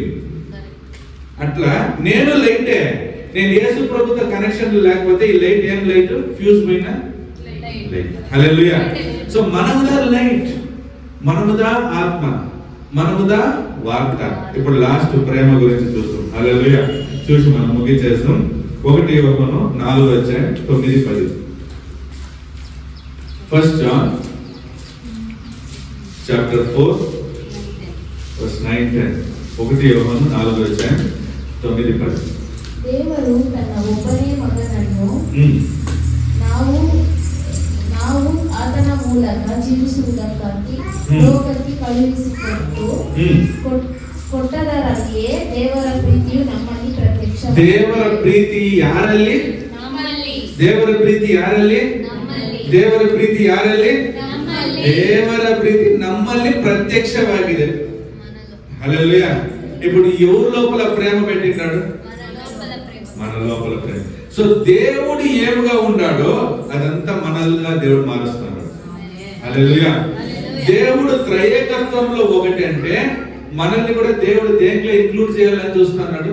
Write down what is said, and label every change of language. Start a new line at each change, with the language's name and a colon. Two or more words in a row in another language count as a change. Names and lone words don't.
Telugu: అట్లా నేను లైటే, నేను యేసు ప్రభుతో కనెక్షన్ లేకపోతే ఈ లైట్ ఏం లైట్? ఫ్యూజ్ పోయినా లైట్. హల్లెలూయా. సో మనముదా లైట్, మనముదా ఆత్మ, మనముదా వార్త. ఇప్పుడు లాస్ట్ ప్రేమ గురించి చూస్తాం. హల్లెలూయా. చూసి మనం ముగించేస్తాం. 1 యోహాను 4:9-10.
English: First John chapter 4 verse 9-10.
Telugu: 1 యోహాను 4:9-10.
Kannada: ದೇವರು ತನ್ನ ಒಬ್ಬನೇ ಮಗನನ್ನು ನಾವು ಆತನ ಮೂಲಕ ಜೀವಿಸುವುದಕ್ಕಾಗಿ ಲೋಕಕ್ಕೆ ಕೊಟ್ಟದರಲ್ಲಿಯೇ ದೇವರ ಪ್ರೀತಿಯು ನಮ್ಮಲ್ಲಿ ಪ್ರತ್ಯಕ್ಷ. ದೇವರ ಪ್ರೀತಿ ಯಾರಲ್ಲಿ? ನಮ್ಮಲ್ಲಿ. ದೇವರ ಪ್ರೀತಿ ಯಾರಲ್ಲಿ? ನಮ್ಮಲ್ಲಿ. ದೇವರ ಪ್ರೀತಿ ಯಾರಲ್ಲಿ? ನಮ್ಮಲ್ಲಿ. ದೇವರ ಪ್ರೀತಿ ನಮ್ಮಲ್ಲಿ ప్రత్యక్షವಾಗಿದೆ. హల్లెలూయా.
Telugu: ఇప్పుడు ఎవరి లోపల ప్రేమ పెట్టినాడు? మన లోపల ప్రేమ. సో దేవుడు ఏముగా ఉన్నాడో అదంతా మనల్గా దేవుడు మారుస్తున్నాడు. హల్లెలూయా. దేవుడు త్రైయేకత్వంలో ఒకటి అంటే మనల్ని కూడా దేవుడు దేంట్లో ఇంక్లూడ్ చేయాలని చూస్తున్నాడు?